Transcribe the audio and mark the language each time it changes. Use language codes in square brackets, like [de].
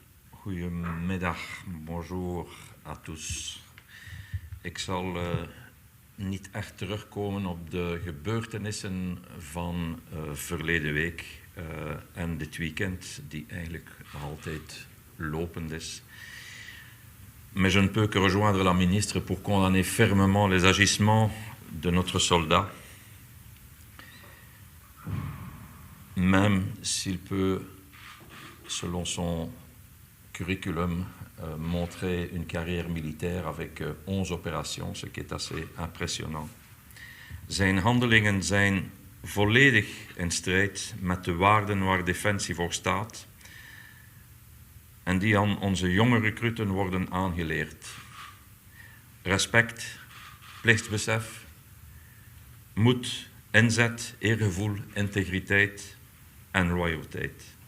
[nl] Goedemiddag, [fr] bonjour à tous. [nl] Ik zal niet echt terugkomen op de gebeurtenissen van verleden week en dit weekend, die eigenlijk nog altijd lopend is. [fr] Mais je ne peux que rejoindre la ministre pour condamner fermement les agissements de notre soldat, même s'il peut, selon son curriculum, montrer une carrière militaire avec 11 operaties, ce qui est assez impressionnant. [nl] Zijn handelingen zijn volledig in strijd met de waarden waar Defensie voor staat en die aan onze jonge recruten worden aangeleerd. Respect, plichtsbesef, moed, inzet, eergevoel, integriteit en loyaliteit.